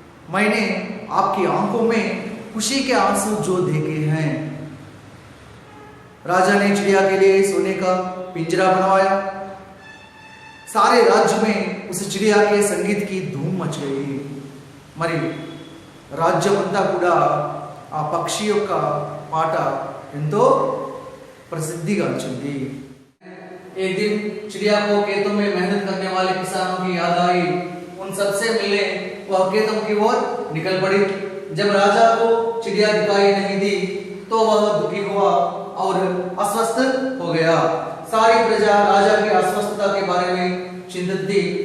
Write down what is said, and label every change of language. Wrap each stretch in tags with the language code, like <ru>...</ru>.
<hi>मैंने आपकी आंखों में खुशी के आंसू जो देखे हैं। राजा ने चिड़िया के लिए सोने का पिंजरा बनवाया। सारे राज्य में उस चिड़िया के संगीत की धूम मच गई।</hi> <te>मरी राज्यమంతా కూడా ఆ పక్షి యొక్క పాట ఎంతో ప్రసిద్ధిగాంచింది।</te> <hi>एक दिन चिड़िया को खेतों में मेहनत करने वाले किसानों की याद आई। उन सबसे मिलने वह खेतों की ओर निकल पड़ी। जब राजा को चिड़िया दिखाई नहीं दी तो वह दुखी हुआ और अस्वस्थ हो गया। सारी प्रजा राजा की अस्वस्थता के बारे में चिंतित थी।</hi>